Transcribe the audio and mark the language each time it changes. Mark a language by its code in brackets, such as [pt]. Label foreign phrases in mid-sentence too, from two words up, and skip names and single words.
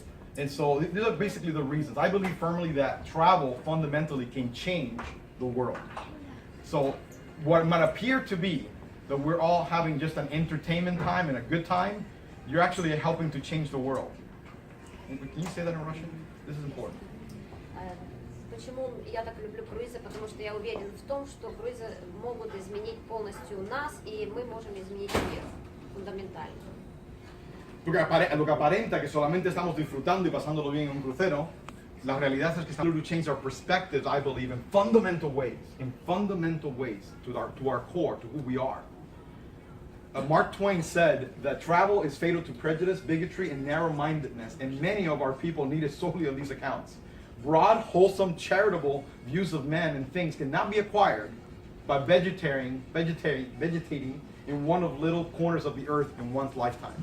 [en] And so these are basically the reasons. I believe firmly that travel fundamentally can change the world. So what might appear to be that we're all having just an entertainment time and a good time, you're actually helping to change the world. Can you say that in Russian? This is important. [ru] Почему я так люблю круизы? Потому что я уверен в том, что круизы могут изменить полностью нас, и мы можем изменить мир фундаментально. [es] Lo que aparenta que solamente estamos disfrutando y pasándolo bien en un crucero, la realidad es que estamos [en] to change our perspectives, I believe, in fundamental ways to our core, to who we are. Mark Twain said that travel is fatal to prejudice, bigotry, and narrow-mindedness, and many of our people need it solely on these accounts. Broad, wholesome, charitable views of men and things cannot be acquired by vegetating in one of little corners of the earth in one's lifetime.